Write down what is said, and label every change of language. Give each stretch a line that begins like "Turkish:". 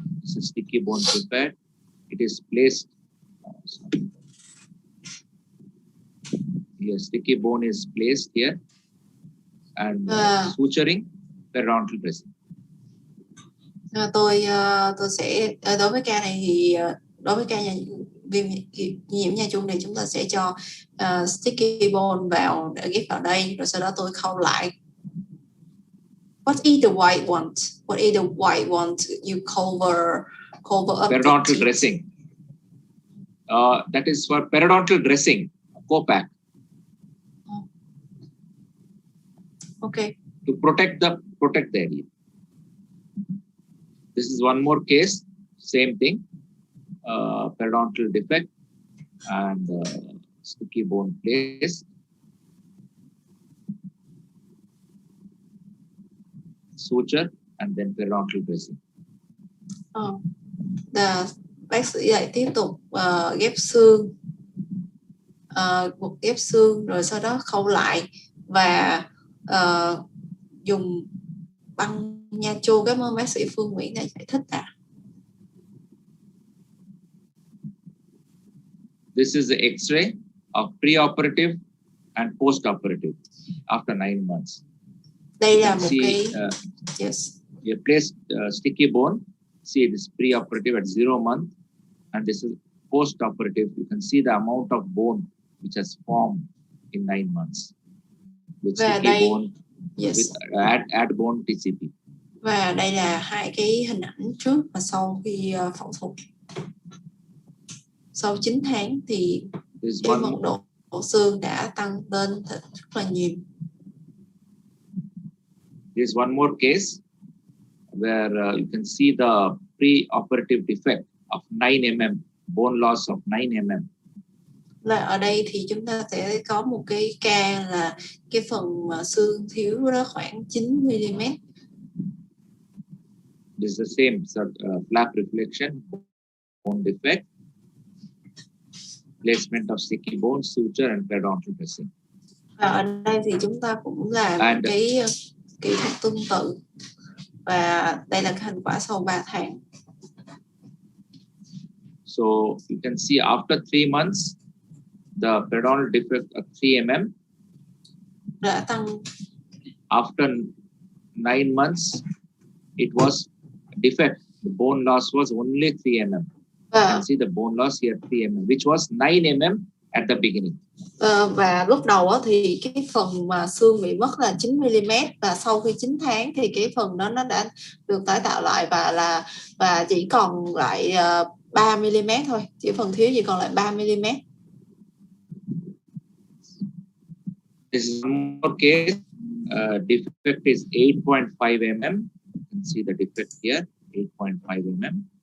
English: This is sticky bone prepared. It is placed. Here, sticky bone is placed here, and suturing periodontal dressing.
Vietnamese: Tôi sẽ đối với ca này thì đối với ca viêm nhiễm nha chung thì chúng ta sẽ cho sticky bone vào để ghép vào đây, rồi sau đó tôi khâu lại.
English: What is the white one? What is the white one you cover up? Periodontal dressing. That is for periodontal dressing, co-pack. Okay. To protect the area. This is one more case, same thing, periodontal defect and sticky bone placed. Suture and then periodontal dressing.
Vietnamese: Bác sĩ lại tiếp tục ghép xương, ghép xương rồi sau đó khâu lại và dùng băng nha chu. Cảm ơn bác sĩ Phương Nguyễn đã giải thích ạ.
English: This is the X-ray of pre-operative and post-operative after 9 months.
Vietnamese: Đây là một cái
English: yes. You placed sticky bone. See, it is pre-operative at 0 month, and this is post-operative. You can see the amount of bone which has formed in 9 months with sticky bone. Yes. With add bone TCP.
Vietnamese: Và đây là hai cái hình ảnh trước và sau khi phẫu thuật. Sau 9 tháng thì cái mật độ xương đã tăng lên rất là nhiều.
English: There's one more case where you can see the pre-operative defect of 9 mm, bone loss of 9 mm.
Vietnamese: Là ở đây thì chúng ta sẽ có một cái ca là cái phần mà xương thiếu đó khoảng 9 mm.
English: This is the same flap reflection, bone defect, placement of sticky bone, suture and periodontal dressing.
Vietnamese: Ở đây thì chúng ta cũng làm cái kỹ thuật tương tự và đây là cái thành quả sau 3 tháng.
English: So you can see after 3 months, the periodontal defect of 3 mm
Vietnamese: đã tăng.
English: After 9 months, it was defect. The bone loss was only 3 mm. You can see the bone loss here 3 mm, which was 9 mm at the beginning.
Vietnamese: Và lúc đầu thì cái phần mà xương bị mất là 9 mm và sau khi 9 tháng thì cái phần đó nó đã được tái tạo lại và chỉ còn lại 3 mm thôi, chỉ phần thiếu chỉ còn lại 3 mm.
English: This is one more case. Defect is 8.5 mm. can see the defect here, 8.5 mm.